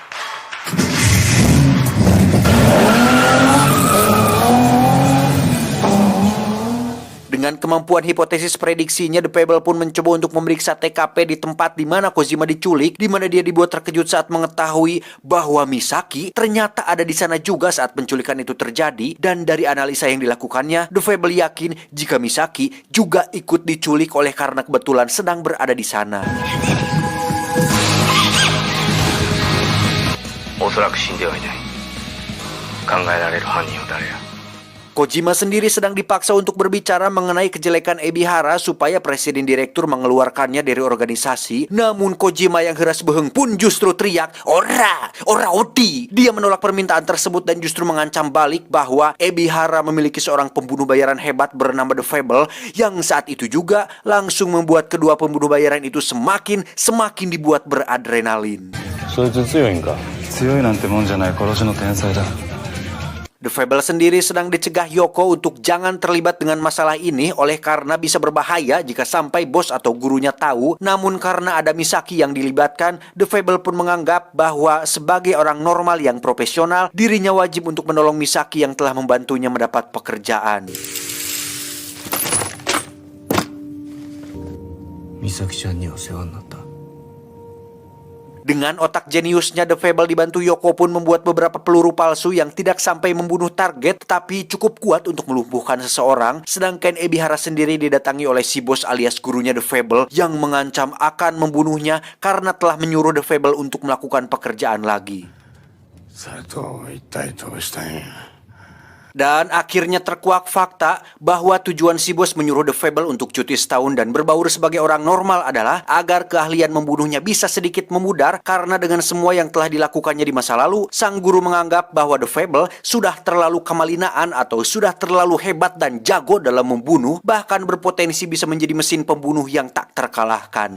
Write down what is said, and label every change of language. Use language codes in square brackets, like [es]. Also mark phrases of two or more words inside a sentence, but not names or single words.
[id] Dengan kemampuan hipotesis prediksinya, The Fable pun mencoba untuk memeriksa TKP di tempat di mana Kojima diculik, di mana dia dibuat terkejut saat mengetahui bahwa Misaki ternyata ada di sana juga saat penculikan itu terjadi. Dan dari analisa yang dilakukannya, The Fable yakin jika Misaki juga ikut diculik oleh karena kebetulan sedang berada di sana. [ja] おそらく死んではいない。考えられる犯人は誰や。 [id] Kojima sendiri sedang dipaksa untuk berbicara mengenai kejelekan Ebihara supaya presiden direktur mengeluarkannya dari organisasi. Namun Kojima yang heras beheng pun justru teriak, "Ora! [jv] Ora odi!" [id] Dia menolak permintaan tersebut dan justru mengancam balik bahwa Ebihara memiliki seorang pembunuh bayaran hebat bernama The Fable, yang saat itu juga langsung membuat kedua pembunuh bayaran itu semakin dibuat beradrenalin. [ja] そいつ強いんか。強いなんてもんじゃない殺しの天才だ。 [id] The Fable sendiri sedang dicegah Yoko untuk jangan terlibat dengan masalah ini oleh karena bisa berbahaya jika sampai bos atau gurunya tahu. Namun karena ada Misaki yang dilibatkan, The Fable pun menganggap bahwa sebagai orang normal yang profesional, dirinya wajib untuk menolong Misaki yang telah membantunya mendapat pekerjaan. [ja] 美咲ちゃんにお世話になった。 [id] Dengan otak jeniusnya, The Fable dibantu Yoko pun membuat beberapa peluru palsu yang tidak sampai membunuh target, tapi cukup kuat untuk melumpuhkan seseorang. Sedangkan Ebihara sendiri didatangi oleh si bos alias gurunya The Fable yang mengancam akan membunuhnya karena telah menyuruh The Fable untuk melakukan pekerjaan lagi. [ja] それと一体どうしたんや。 [id] Dan akhirnya terkuak fakta bahwa tujuan si bos menyuruh The Fable untuk cuti setahun dan berbaur sebagai orang normal adalah agar keahlian membunuhnya bisa sedikit memudar, karena dengan semua yang telah dilakukannya di masa lalu, sang guru menganggap bahwa The Fable sudah terlalu kemalinaan atau sudah terlalu hebat dan jago dalam membunuh, bahkan berpotensi bisa menjadi mesin pembunuh yang tak terkalahkan.